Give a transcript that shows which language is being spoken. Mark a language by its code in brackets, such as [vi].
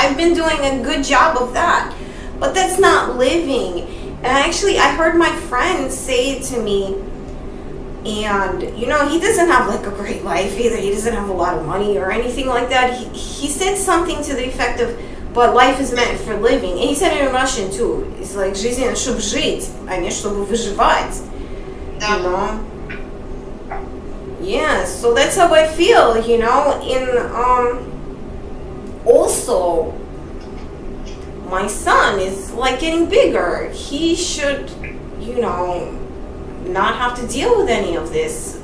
[en] I've been doing a good job of that, but that's not living. And I heard my friend say it to me. And, you know, he doesn't have like a great life either. He doesn't have a lot of money or anything like that. He said something to the effect of, but life is meant for living. And he said it in Russian too. It's like, [ru] жизнь чтобы жить, а не чтобы выживать. [en] You know? Yeah, so that's how I feel, you know. And also, my son is like getting bigger. He should, you know, not have to deal with any of this.